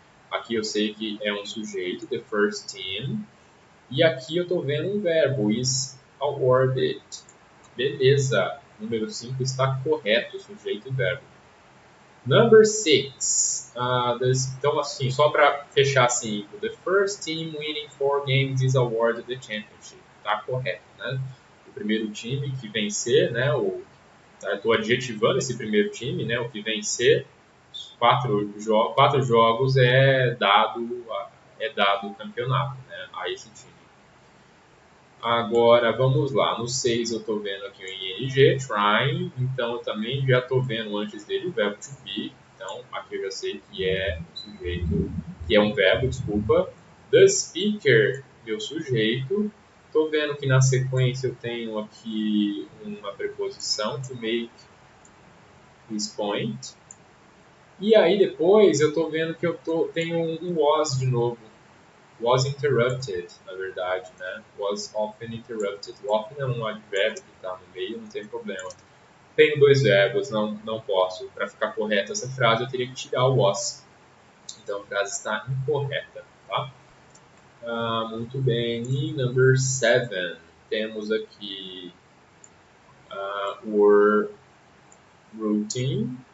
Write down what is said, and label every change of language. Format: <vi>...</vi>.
<pt>Aqui eu sei que é um sujeito, the first team. E aqui eu estou vendo um verbo, is awarded. Beleza, número 5 está correto, sujeito e verbo. Number 6. Então, assim, só para fechar 5.</pt> <en>The first team winning 4 games is awarded the championship.</en> <pt>Tá correto, né? O primeiro time que vencer, né? Estou adjetivando esse primeiro time, né? O que vencer, 4 jogos é dado o campeonato, né? A esse time. Agora, vamos lá. No 6 eu estou vendo aqui o ing, trying. Então, eu também já estou vendo antes dele o verbo to be. Então, aqui eu já sei que é um sujeito, que é um verbo, desculpa. The speaker, meu sujeito. Estou vendo que na sequência eu tenho aqui uma preposição,</pt> <en>to make his point.</en> <pt>E aí depois eu estou vendo que tenho um was de novo.</pt> <en>Was interrupted,</en> <pt>na verdade, né?</pt> <en>Was often interrupted.</en> <pt>O often é um advérbio que está no meio, não tem problema. Tenho 2 verbos, não posso. Para ficar correta essa frase, eu teria que tirar o was. Então a frase está incorreta, tá? Muito bem. E number 7, temos aqui were routine.</pt>